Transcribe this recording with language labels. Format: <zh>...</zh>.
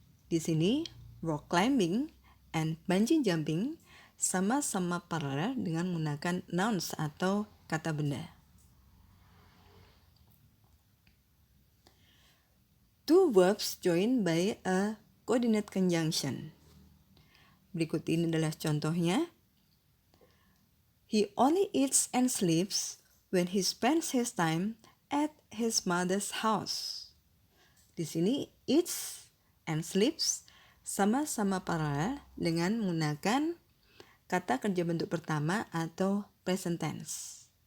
<id>Di sini,</id> <en>rock climbing and bungee jumping</en> <id>sama-sama paralel dengan menggunakan nouns atau kata benda.</id> <en>Two verbs joined by a coordinate conjunction.</en> <id>Berikut ini adalah contohnya.</id> <en>He only eats and sleeps when he spends his time at his mother's house.</en> <id>Di sini,</id> <en>eats and sleeps</en> <id>sama-sama paralel dengan menggunakan kata kerja bentuk pertama atau present tense.</id>